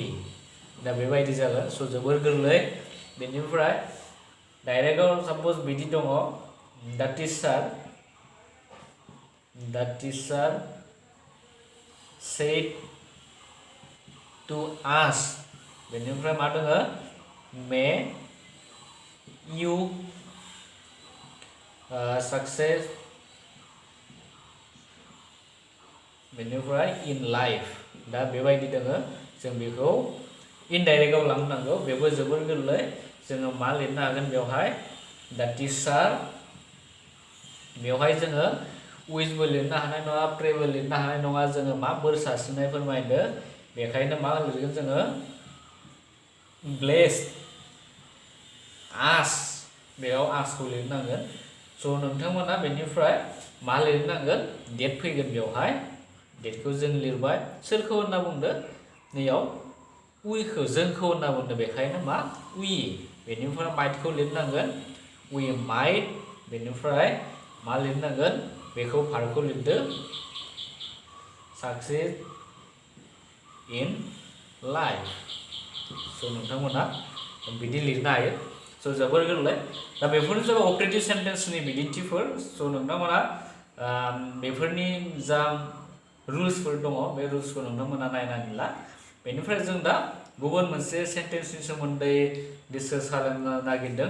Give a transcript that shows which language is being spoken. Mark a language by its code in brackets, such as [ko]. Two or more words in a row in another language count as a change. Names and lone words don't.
[brx] दा बेबायदि जागोन। स' जोबोर गोरलै। बेनिफ्राय डाइरेक्टआव साप'ज बिदि दङ, [en] the teacher said to us। [brx] बेनिफ्राय मा दङ, [en] may you success [brx] बेनिफ्राय [en] in life। [brx] दा बेबायदि दोङो, जों बेखौ इनडाइरेक्टआव लांनांगौ, बेबो जोबोर गोरलै। जोङो मा लिरनो हागोन बेवहाय, [en] the teacher, [brx] बेवहाय जोङो उइसबो लिरनो हानाय नङा, प्रेबो लिरनो हानाय नङा, जोङो मा बोर सारस्रिनाय फोरमायदो, बेखायनो मा लिरगोन जोङो, [en] blessed us, [brx] बेयाव आसखौ लिरनांगोन। स' नोंथांमोना बेनिफ्राय मा लिरनांगोन, डेट फैगोन बेवहाय, डेटखौ जों लिरबाय, सोरखौ होनना बुंदो, नैयाव उइखौ, जोंखौ होनना बुंदो, बेखायनो मा उइ। बेनिफ्राय माइटखौ लिरनांगोन, [en] we might। [brx] बेनिफ्राय मा लिरनांगोन, बेखौ भार्बखौ लिरदो, [en] succeed in life। [brx] स' नोंथांमोना बिदि लिरनो हायो। स' जोबोर गोरलै। दा बेफोरनो जाबाय [en] objective sentence [brx] बिदिन्थिफोर। स' नोंथांमोना बेफोरनि जा रुल्सफोर दङ, बे रुल्सखौ नोंथांमोना नायनानै ला। बेनिफ्राय जों दा गुबुन मोनसे सेन्टेन्सनि सोमोन्दै डिसकास खालामनो नागिरदों।